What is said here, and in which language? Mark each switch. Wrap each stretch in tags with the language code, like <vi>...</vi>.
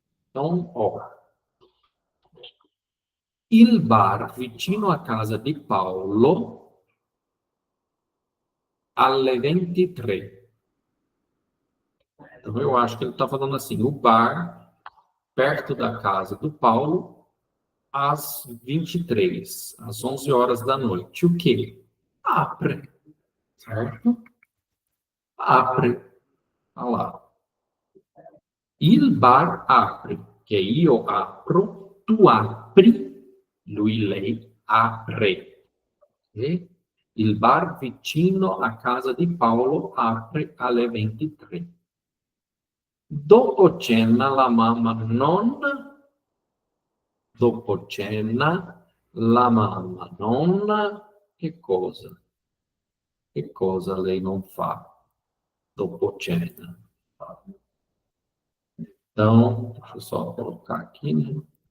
<pt>Então, ó,</pt> <it>il bar vicino a casa di Paolo alle 23.</it> <pt>Então, eu acho que ele está falando assim, o bar perto da casa do Paulo às 23, às 11 horas da noite. O quê? Apre, certo? Apre. Olha lá.</pt> <it>Il bar apre, che io apro, tu apri, lui, lei, apre. Okay? Il bar vicino a casa di Paolo apre alle 23. Dopo cena la mamma non... Dopo cena la mamma non... Che cosa? Che cosa lei non fa dopo cena?</it> <pt>Então, deixa eu só colocar aqui, né?</pt>